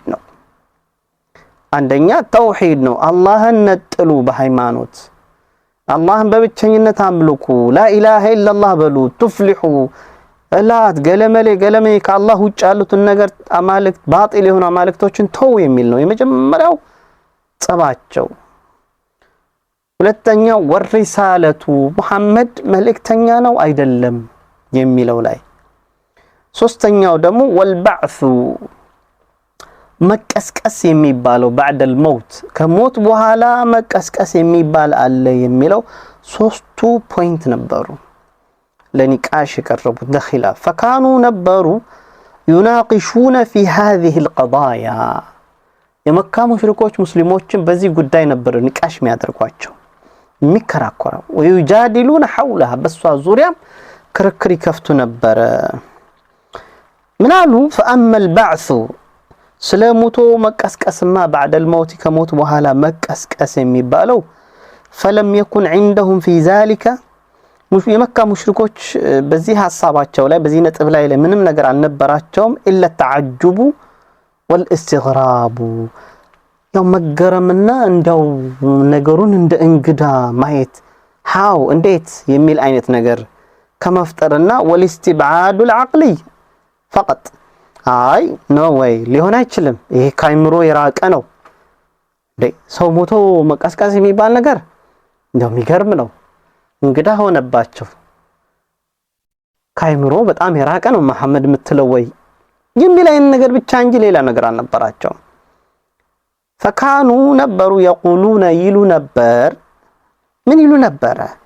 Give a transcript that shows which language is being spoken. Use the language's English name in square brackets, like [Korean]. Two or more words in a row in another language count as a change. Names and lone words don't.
[Amharic] ነው። አንደኛ ተውሂድ ነው። አላህን ነጥሉ በሃይማኖት አላህን በብቸኝነት አምልኩ [Arabic] لا إله إلا الله [Amharic] በሉ ትፍሊሑ እላት ገለመሌ ከአላህ ውጭ ያሉትን ነገር አማልክት ባጢል የሆኑ አማልክቶችን ተው የሚል ነው የመጀመሪያው ጸባቸው። ሁለተኛው ወሪሳለቱ ሙሐመድ መልእክተኛ ነው አይደለም የሚለው ላይ። ሶስተኛው ደግሞ ወልበዕሱ መቀስቀስ የሚባለው [Arabic] بعد الموت [Amharic] ከሞት በኋላ መቀስቀስ የሚባል አለ የሚለው ሶስቱ ፖይንት ነበሩ ለኒቃሽ የቀረቡት ለኺላፍ فكانوا ነበሩ [Arabic] يناقشون في هذه القضايا [Amharic] የመካ ሙሽሪኮች ሙስሊሞችን በዚህ ጉዳይ ነበር ንቃሽ የሚያደርጓቸው የሚከራከሩ [Arabic] ويجادلون حولها [Amharic] በሷ ዙሪያ ክርክር ይከፍቱ ነበር። ምናሉ [Arabic] فأما البعث [Amharic] ስለሞቶ መቀስቀስማ [Arabic] بعد الموت [Amharic] ከሞት በኋላ መቀስቀስ የሚባለው [Arabic] فلم يكن عندهم في ذلك [Amharic] የመካ ሙሽሪኮች በዚህ ሐሳባቸው ላይ በዚህ ነጥብ ላይ ምንም ነገር አልነበራቸውም إلا [Arabic] التعجب والاستغراب [Amharic] ያው መገረምና እንደው ነገሩን እንደ እንግዳ ማየት ሃው እንዴት የሚል አይነት ነገር ከመፍጠርና [Arabic] والاستبعاد العقلي فقط [Amharic] አይ ኖ ወይ ሊሆን አይችልም ይሄ ካይምሮ የራቀ ነው ሰው ሞቶ መቀስቀስ የሚባል ነገር እንደው የሚገርም ነው እንግዳ ሆነባቸው። ካይምሮ በጣም የራቀ ነው መሐመድ የምትለው ወይ የሚል አይነት ነገር ብቻ እንጂ ሌላ ነገር አልነበራቸው። ፈካኑ ነበሩ የቁሉነ ይሉ ነበር። ምን ይሉ ነበረ?